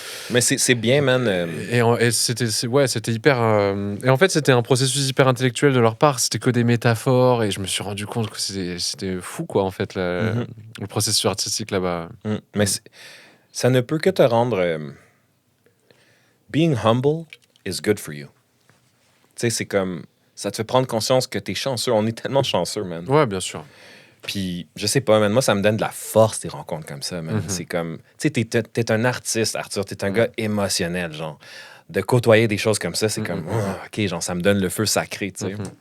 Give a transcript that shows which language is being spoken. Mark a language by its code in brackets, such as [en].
[fr] Mais c'est bien, man. Et c'était hyper. Et en fait, c'était un processus hyper intellectuel de leur part. C'était que des métaphores, et je me suis rendu compte que c'était fou, quoi, en fait, le processus artistique là-bas. Mais ça ne peut que te rendre. [en] Being humble is good for you. [fr] Tu sais, c'est comme. Ça te fait prendre conscience que t'es chanceux. On est tellement chanceux, man. Ouais, bien sûr. Puis, je sais pas, man. Moi, ça me donne de la force, des rencontres comme ça, man. C'est comme. Tu sais, t'es un artiste, Arthur. T'es un gars émotionnel, genre. De côtoyer des choses comme ça, c'est comme. OK, genre, ça me donne le feu sacré, tu sais.